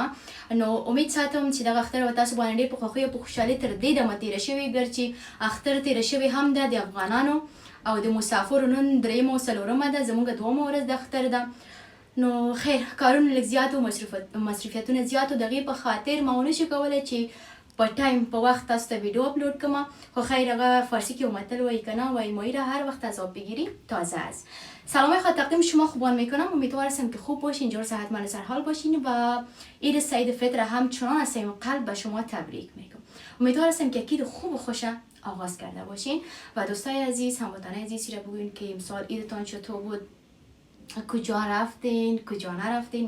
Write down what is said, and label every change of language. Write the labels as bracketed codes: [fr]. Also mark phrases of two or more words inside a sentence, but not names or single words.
[ps] نو امید ساتم چې دغه اختر به تاسو باندې ډېر په خوښۍ او په خوشحالۍ تر دې دمه تېره شوې، ګرچې اختر تېره شوې هم ده د افغانانو او د مسافرو. نن درېیمه او څلورمه ده، زموږ دومه ورځ د اختر ده. نو خیر، کارونه لږ زیات او مصروفیتونه زیات و، د هغې په خاطر ما ونه شو کولی چې په ټایم په وقت تاسو ته ویدیو اپلود کما. خو خیر، هغه فارسی که متل وایي که نه، [fa] وای مایی را هر وقت از آب بگیری تازه است. سلام خواهد تقدیم شما خوبان میکنم. امیدوارم که خوب باشین، جور صحتمند و سرحال باشین و عید سعید فطر همچنان از صمیم قلب به شما تبریک میگم. امیدوارم که عید خوب و خوش آغاز کرده باشین. و دوستای عزیز، هموطنان عزیزی را بگوین که امسال عیدتان چطور بود، کجا رفتین کجا نرفتین.